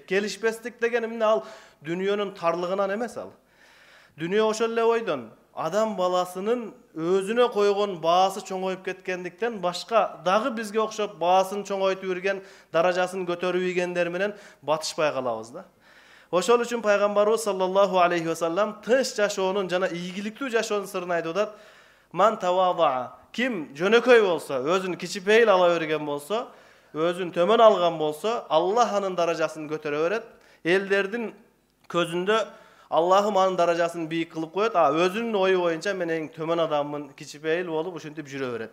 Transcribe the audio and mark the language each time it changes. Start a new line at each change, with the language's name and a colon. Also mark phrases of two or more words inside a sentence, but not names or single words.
Kyrgyz: Келишпестик деген эмне? Ал дүйнөнүн тарлыгынан эмес ал. Дүйнө ошол эле ойдон. Адам баласынын өзүнө койгон баасы чоңоюп кеткендиктен башка дагы бизге окшоп баасын чоңойтуп үрген, даражасын көтөрүп ийгендер менен батышпай калабыз да. Ошол үчүн пайгамбарыбыз
Arabic: صلى الله عليه وسلم
Kyrgyz: тынч жашоонун жана ийгиликтүү жашоонун сырын айтып атат.
Arabic: من تواضع,
Kyrgyz: ким жөнөкөй болсо, өзүн кичипейил ала берген болсо, өзүн төмөн алган болсо, Аллах анын даражасын көтөрө берет. Элдердин көзүндө Аллахым анын даражасын бийик кылып коет, өзүнүн ою боюнча мен эң төмөн адаммын, кичипейил болуп ушинтип жүрө берет.